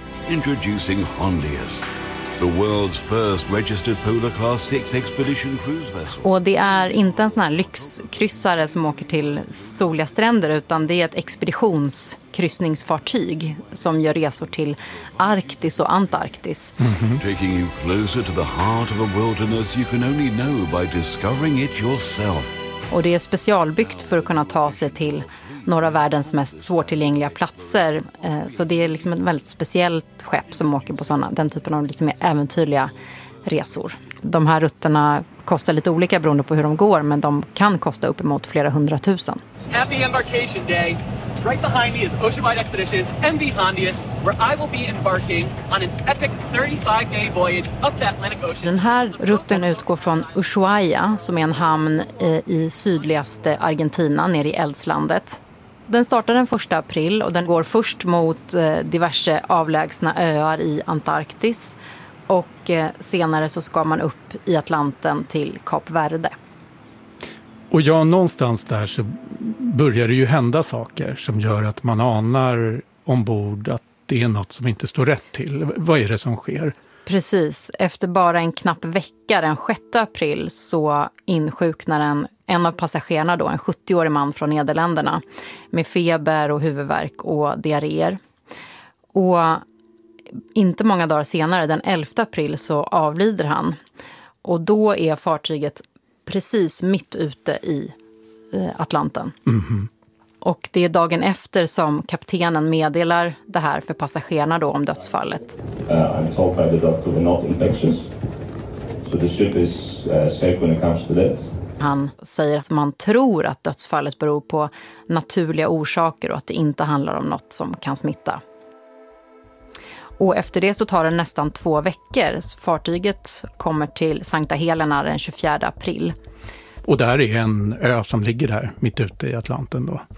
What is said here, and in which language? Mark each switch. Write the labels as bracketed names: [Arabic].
[English] Introducing Hondius, the world's first registered polar class 6 expedition cruise vessel. [Swedish] Och det är inte en sån här lyxkryssare som åker till soliga stränder, utan det är ett expeditionskryssningsfartyg som gör resor till Arktis och Antarktis. [English] Taking you closer to the heart of a wilderness you can only know by discovering it yourself. [Swedish] Och det är specialbyggt för att kunna ta sig till några världens mest svårtillgängliga platser. Så det är liksom ett väldigt speciellt skepp som åker på såna, den typen av lite mer äventyrliga resor. De här rutterna kostar lite olika beroende på hur de går, men de kan kosta uppemot flera hundratusen. [English] Happy embarkation day! Right behind me is Oceanwide Expeditions MV Hondius, where I will be embarking on an epic 35-day voyage up the Atlantic Ocean. [Swedish] Den här rutten utgår från Ushuaia, som är en hamn i sydligaste Argentina, nere i Eldslandet. Den startar den 1 april och den går först mot diverse avlägsna öar i Antarktis. Och senare så ska man upp i Atlanten till Kap Verde. Och ja, någonstans där så börjar det ju hända saker som gör att man anar ombord att det är något som inte står rätt till. Vad är det som sker? Precis. Efter bara en knapp vecka, den 6 april, så insjuknar en av passagerarna då, en 70-årig man från Nederländerna, med feber och huvudvärk och diarréer. Och inte många dagar senare, den 11 april, så avlider han. Och då är fartyget precis mitt ute i Atlanten. Och det är dagen efter som kaptenen meddelar det här för passagerarna då om dödsfallet. [English] I'm told by the doctor we're not infectious. So the ship is safe when it comes to this. [Swedish] Han säger att man tror att dödsfallet beror på naturliga orsaker och att det inte handlar om något som kan smitta. Och efter det så tar det nästan 2 veckor. Fartyget kommer till Sankta Helena den 24 april. Och där är en ö som ligger där mitt ute i Atlanten då?